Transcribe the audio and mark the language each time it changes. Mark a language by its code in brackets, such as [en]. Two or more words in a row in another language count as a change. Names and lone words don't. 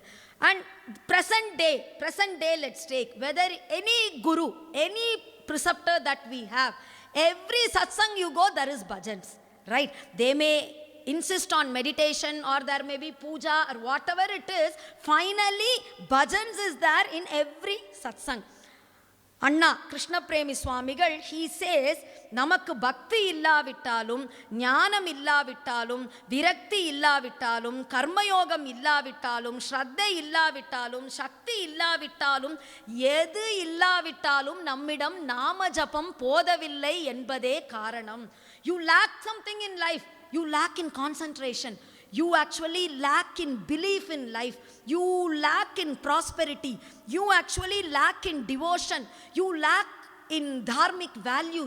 [en] And present day, let's take, whether any guru, any preceptor that we have, every satsang you go, there is bhajans, right? They may insist on meditation, or there may be puja, or whatever it is. Finally, bhajans is there in every satsang. [ta] Anna, Krishna Premi Swamigal, [en] he says, [ta] நமக்கு பக்தி இல்ல விட்டாலும், ஞானம் இல்ல விட்டாலும், விரக்தி இல்ல விட்டாலும், கர்ம யோகம் இல்ல விட்டாலும், ஸ்ரத்தா இல்ல விட்டாலும், சக்தி இல்ல விட்டாலும், எது இல்ல விட்டாலும், நம்மிடம் நாம ஜபம் போதவில்லை என்பதே காரணம். [en] You lack something in life. You lack in concentration. You actually lack in belief in life. You lack in prosperity. You actually lack in devotion. You lack in dharmic values.